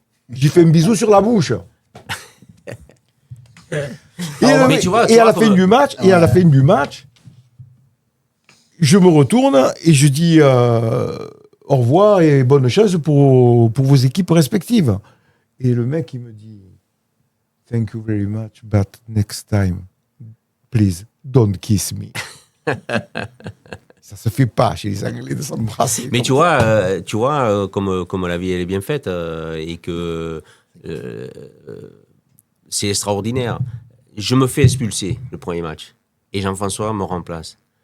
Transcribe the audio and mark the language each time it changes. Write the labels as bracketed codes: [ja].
[fr] J'ai fait un bisou sur la bouche. Et à la fin du match, je me retourne et je dis au revoir et bonne chance pour vos équipes respectives. Et le mec, il me dit [en] thank you very much, but next time, please, don't kiss me. [fr] Ça se fait pas chez les Anglais de s'embrasser. Mais tu vois, comme la vie elle est bien faite et que c'est extraordinaire. Je me fais expulser le premier match et Jean-François me remplace.